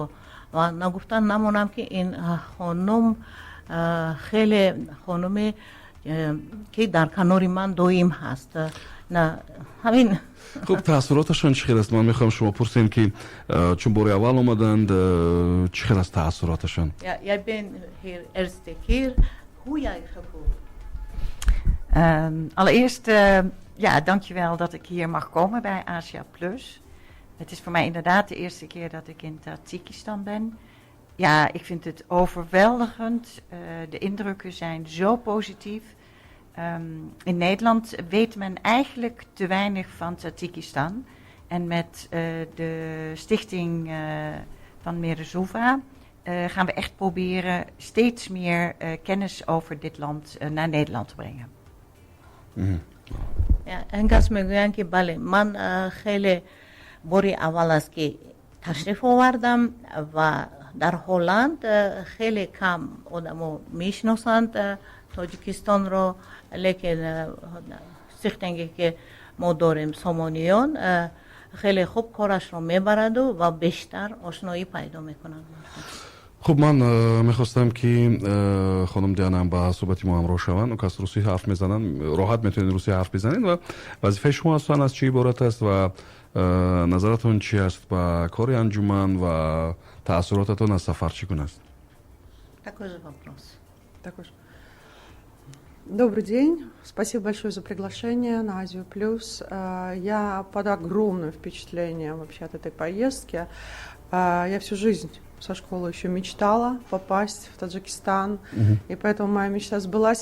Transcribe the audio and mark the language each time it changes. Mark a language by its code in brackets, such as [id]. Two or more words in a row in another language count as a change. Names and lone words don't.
[tg] ва нагуфтан намонам ки ин хонум хеле хонуме ки дар канори ман доим ҳаст. ҳамин. хуб, таъссуроташон чӣ хел аст? ман мехоҳам шумо пурсем ки чун бори аввал омаданд, чӣ хел аст таъссуроташон? [nl] Jag ben hier eerste keer. Hoe jij gevoeld? Allereerst, ja, dankjewel dat ik hier mag komen bij Asia Plus. Het is voor mij inderdaad de eerste keer dat ik in Tajikistan ben. Ja, ik vind het overweldigend. De indrukken zijn zo positief. In Nederland weet men eigenlijk te weinig van Tajikistan. En met de stichting van Merezuva gaan we echt proberen steeds meer kennis over dit land naar Nederland te brengen. [fa] انگاز میگویند که بله من خیلی باری اول است که تشریف آوردم و در هلند خیلی کم آدمو میشناسند تاجیکستان رو، لیکن سیختنگی که ما داریم سامانیان خیلی خوب کارش رو میبرد و بیشتر آشنایی پیدا میکنند. خب من میخواستم که خانم دیانا با صحبتی ما همراه شوند. اون کس روسی حرف میزنن، راحت میتونید روسی حرف بزنید و وظیفه شما اصلا از چی عبارت است و نظرتون چی است با کار انجمن و تأثیراتتون از سفر چگونه است؟ [ru] Такой же вопрос. Добрый день. Спасибо большое за приглашение на Азию Плюс. Я под огромным впечатлением вообще от этой поездки. Я всю жизнь со школы еще мечтала попасть в Таджикистан, и поэтому моя мечта сбылась.